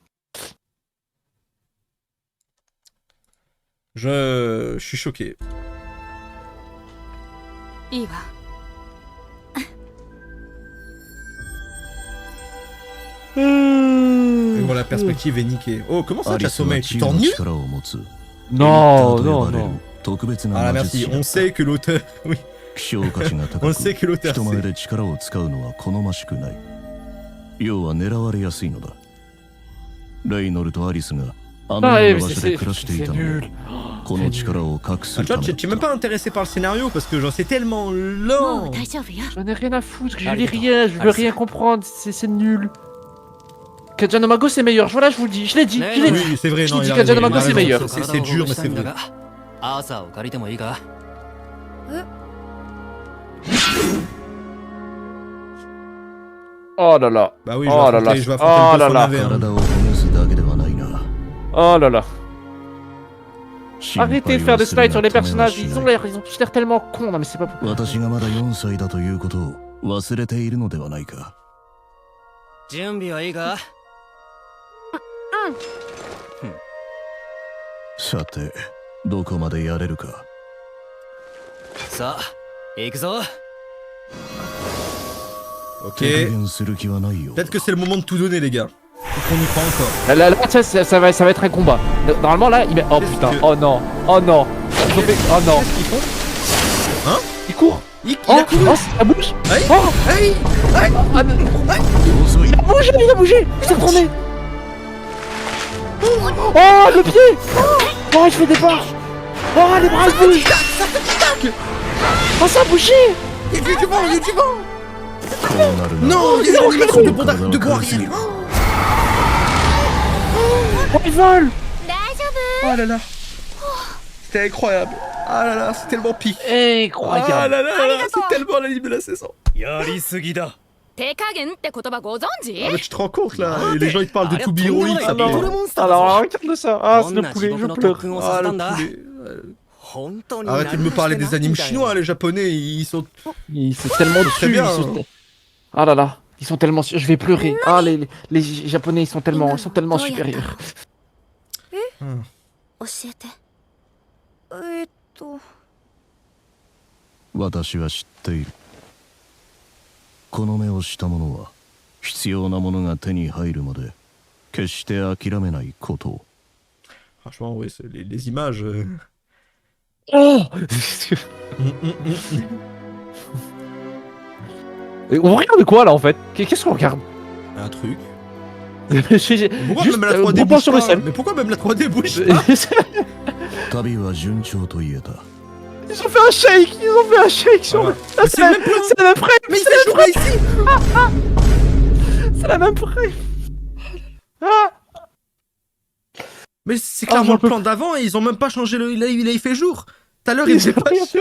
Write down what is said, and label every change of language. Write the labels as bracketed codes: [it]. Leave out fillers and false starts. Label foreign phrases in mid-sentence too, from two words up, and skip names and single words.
[fr] Je suis choqué. [ja] いいわ [fr] Et bon, la perspective est niquée. Oh, comment ça, [ja] ア [fr] tu [ja] リ [fr] as [ja] スは [fr] sommeil? [ja] 地 [fr] Tu [ja] 位の [fr] t'ennuies? [ja] 力を持つ [fr] Non, [ja] エリートと [fr] non, [ja] 呼ばれる [fr] non. [ja] 特別 [fr] Ah [ja] な [fr] là, [ja] 魔 [fr] merci. [ja] 術師だ [fr] On [ja] った [fr] sait que l'auteur. Oui. [ja] 希少価値が高 [fr] On [ja] く [fr] sait que l'auteur [ja] 人前 [fr] sait. [ja] で力を使うのは好ましくない要は狙われやすいのだレイノルとアリスがあの [fr] Ah, [ja] よう [fr] mais [ja] な場所で暮らしてい [fr] c'est [ja] たのも [fr] nul. [ja] この力を隠す [fr] Ah, tu [ja] た [fr] vois, [ja] め [fr] tu es même pas intéressé par le scénario parce que genre c'est tellement [ja] もう [fr] lent. [ja] 大丈夫よ [fr] J'en ai rien à foutre, je Allez, lis rien, je veux allez, rien comprendre, c'est nul. Kajanamago c'est meilleur, voilà, je vous le dis, je l'ai dit, je l'ai dit. Oui, c'est vrai, Je non, dis il a que raison, Janamago, il a c'est raison. meilleur. C'est dur, mais c'est vrai. [ja] アーサーを借りてもいいか [fr] Oh là là, Bah oui, Oh là là. je vais Oh affronter là le boss en là. AV, hein. [ja] 体をほぐすだけではないな [fr] oh là là. [ja] 心配 [fr] Arrêtez de faire des [ja] をする [fr] slides sur les [ja] がためは [fr] personnages, [ja] し [fr] ils [ja] な [fr] ont [ja] い [fr] l'air, ils ont tous l'air tellement cons, non mais c'est pas... [ja] 私がまだ4歳だということを忘れているのではないか準備はいいかさてどこまでやれるかさあ行くぞ [fr] Ok. [ja] 手加減する気はないようだ [fr] Peut-être que c'est le moment de tout donner, les gars. Faut qu'on y croit encore. Là, ça va être un combat. Normalement, là, il met. Oh Qu'est-ce putain, que- oh non, oh non. Ils ont fait. Oh non. Qu'est-ce qu'ils font? Hein? Il court. Il Oh, a couru. oh, ça bouge. Aïe. Oh, Aïe. Aïe. ah, mais- [ja] 遅い [fr] il a bougé. Il s'est retourné. Oh, le pied. Oh, il fait des pas. Oh, les bras bougent. Oh, ça a bougé. Il y a du vent, il y a du vent. [ja] こうなるな [fr] Non, il y a une animation de bois arrière. Oh, il vole. [ja] 大丈 [fr] Oh là là. C'était incroyable. Ah là là, c'est tellement pique. Ah Incroyable. là là là, c'est tellement l'anime de la saison. [ja] やりすぎだ夫手加減って言葉ご存知 [fr] Ah mais tu te rends compte là, et les gens ils te parlent de Arrête, To Be tout le monde Heroic, est ça là. fait- Tout le monde s'en Alors, va. regarde ça. Ah, c'est [ja] ど [fr] le [ja] んな地 [fr] poulet, [ja] 獄 [fr] je [ja] の [fr] pleure. [ja] 特訓を [fr] Ah [ja] させ [fr] le [ja] たんだ [fr] poulet. [ja] 本当に [fr] Arrêtez de me parler des animes chinois, les japonais, ils sont... Ils sont tellement Très dessus. bien, Ils sont... hein. Ah là là, ils sont tellement. Je vais pleurer. Ah, les Japonais, ils sont tellement supérieurs. [ja] 教えて。私は知っているこの目をした者は必要なものが手に入るまで決して諦めないことを [fr] Franchement, oui, les images... Oh On regarde quoi là en fait? Qu'est-ce qu'on regarde? Un truc. J'ai- Pourquoi Juste, même la 3D bon bouge sur le pas sel. Mais pourquoi même la 3D bouge pas? [ja] 旅は順調と言えた [fr] Ils ont fait un shake! Ils ont fait un shake sur Voilà. le. Mais c'est le même plan. C'est la même frame! Mais il fait jouer ici. C'est la même frame! Ah! Mais c'est Ah, clairement j'en le peux plan d'avant et ils ont même pas changé le... Il a fait jour. Tout à l'heure, il faisait pas chaud.